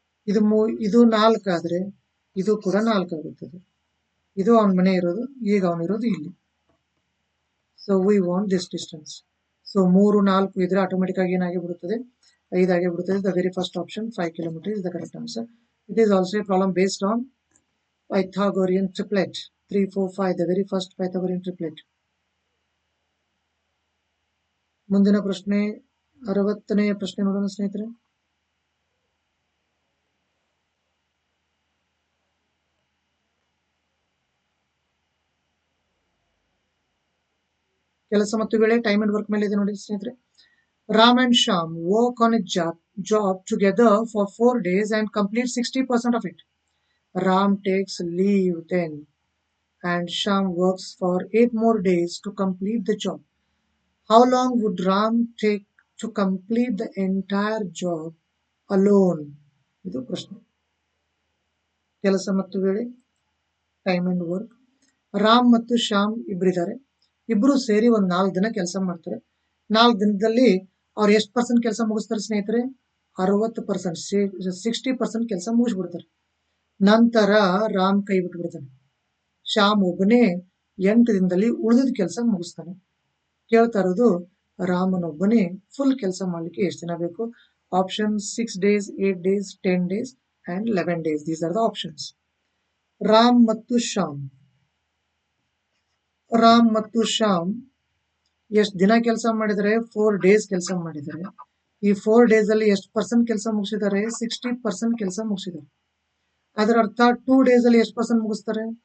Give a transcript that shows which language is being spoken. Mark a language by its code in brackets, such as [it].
[kn] ಇದು 4 ಆದ್ರೆ ಇದು ಕೂಡ 4 ಆಗುತ್ತದೆ. ಇದು ಅವನ ಮನೆ ಇರೋದು, ಈಗ ಅವನಿರೋದು ಇಲ್ಲಿ. [en] So we want this distance. [kn] So 3, 4 ಇದ್ರೆ ಆಟೋಮೆಟಿಕ್ ಆಗಿ ಏನಾಗಿ ಬಿಡುತ್ತದೆ? 5 ಆಗೇ ಬಿಡುತ್ತದೆ. [en] The very first option 5 kilometre is the correct answer. It is also a problem based on Pythagorean triplet. 3, 4, 5, the very first Pythagorean triplet. [kn] ಮುಂದಿನ ಪ್ರಶ್ನೆ 60ನೇ ಪ್ರಶ್ನೆ ನೋಡೋಣ ಸ್ನೇಹಿತರೆ. ಕೆಲಸ ಮತ್ತು ವೇಳೆ, [en] time and work [kn] ಮೇಲೆ ಇದೆ ನೋಡಿ ಸ್ನೇಹಿತರೆ. [en] Ram and Shyam work on a job together for 4 days and complete 60% of it. Ram takes leave then and Sham works for 8 more days to complete the job. How long would Ram take to complete the entire job alone? [kn] ಇದು ಪ್ರಶ್ನೆ. ಕೆಲಸ ಮತ್ತು ವೇಳೆ, time and work. Ram ಮತ್ತು ಶ್ಯಾಮ್ ಇಬ್ಬರಿದ್ದಾರೆ. ಇಬ್ರು ಸೇರಿ ಒಂದ್ 4 ದಿನ ಕೆಲಸ ಮಾಡ್ತಾರೆ. 4 ದಿನದಲ್ಲಿ ಅವ್ರು ಎಷ್ಟು ಪರ್ಸೆಂಟ್ ಕೆಲಸ ಮುಗಿಸ್ತಾರೆ ಸ್ನೇಹಿತರೆ? 60%, 60% ಕೆಲಸ ಮುಗಿಸ್ಬಿಡ್ತಾರೆ. ನಂತರ ರಾಮ್ ಕೈ ಬಿಟ್ಬಿಡ್ತಾನೆ. ಶ್ಯಾಮ್ ಒಬ್ಬನೇ 8 ದಿನದಲ್ಲಿ ಉಳಿದ ಕೆಲಸ ಮುಗಿಸ್ತಾನೆ. ಕೇಳ್ತಾ ಇರೋದು ರಾಮನೊಬ್ಬನೇ ಫುಲ್ ಕೆಲಸ ಮಾಡ್ಲಿಕ್ಕೆ ಎಷ್ಟು ದಿನ ಬೇಕು? [en] Option 6 days, 8 days, 10 days and 11 days. These are the options. [kn] Ram ಮತ್ತು ಶ್ಯಾಮ್ ಎಷ್ಟು ದಿನ ಕೆಲಸ ಮಾಡಿದರೆ? 4 days ಕೆಲಸ ಮಾಡಿದರೆ. ಈ 4 days ಅಲ್ಲಿ ಎಷ್ಟು ಪರ್ಸೆಂಟ್ ಕೆಲಸ ಮುಗಿಸಿದ್ದಾರೆ? 60% ಕೆಲಸ ಮುಗಿಸಿದ್ದಾರೆ. ಅದರ ಅರ್ಥ 2 days ಅಲ್ಲಿ ಎಷ್ಟು ಪರ್ಸೆಂಟ್ ಮುಗಿಸ್ತಾರೆ?